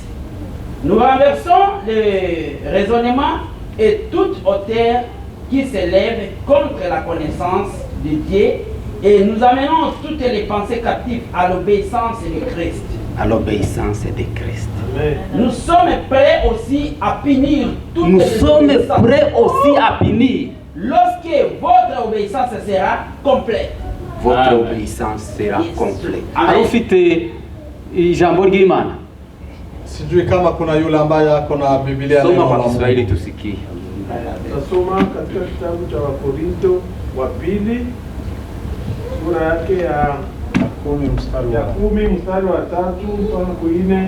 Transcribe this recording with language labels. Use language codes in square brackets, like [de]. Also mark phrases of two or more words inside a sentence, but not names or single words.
[fr] Nous renversons les raisonnements et toute hauteur qui s'élève contre la connaissance de Dieu et nous amenons toutes les pensées captives à l'obéissance de Christ. À l'obéissance de Christ. Amen. Nous sommes prêts aussi à punir toutes Nous les sommes obéissances. prêts aussi à punir. Lorsque votre obéissance sera complète. Votre obéissance sera Yes. complète. Amen. [rw] Arufite ijambo ry'Imana. [sw] Sijui kama kuna yule ambaye ako na Biblia Soma neno la kwa Mungu. Kiswahili tusikie. Nasoma katika kitabu cha Wakorinto wa pili sura yake ya 10 mstari wa 10 mstari wa 3 mpaka 4.